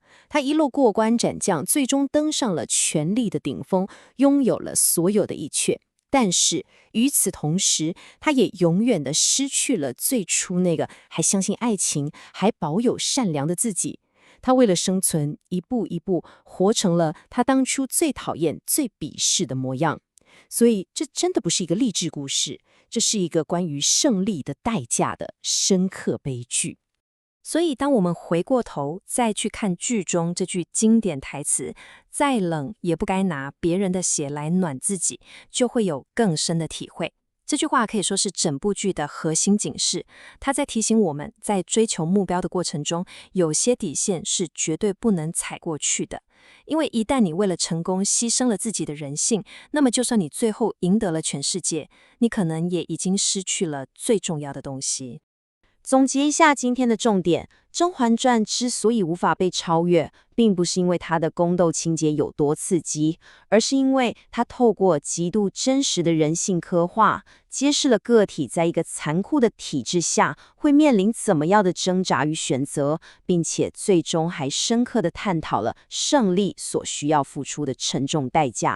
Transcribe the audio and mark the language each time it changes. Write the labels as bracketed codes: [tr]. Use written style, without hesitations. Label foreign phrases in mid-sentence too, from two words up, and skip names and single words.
[zh] 她一路過關斬將，最終登上了權力的頂峰，擁有了所有的一切。但是與此同時，他也永遠地失去了最初那個還相信愛情、還保有善良的自己。他為了生存，一步一步活成了他當初最討厭、最鄙視的模樣。所以，這真的不是一個勵志故事，這是一個關於勝利的代價的深刻悲劇。所以，當我們回過頭再去看劇中這句經典台詞“再冷也不該拿別人的血來暖自己”，就會有更深的體會。這句話可以說是整部劇的核心警示，它在提醒我們在追求目標的過程中，有些底線是絕對不能踩過去的。因為一旦你為了成功犧牲了自己的人性，那麼就算你最後贏得了全世界，你可能也已經失去了最重要的東西。總結一下今天的重點，《甄嬛傳》之所以無法被超越，並不是因為它的宮鬥情節有多刺激，而是因為它透過極度真實的人性刻畫，揭示了個體在一個殘酷的體制下會面臨怎麼樣的掙扎與選擇，並且最終還深刻地探討了勝利所需要付出的沉重代價。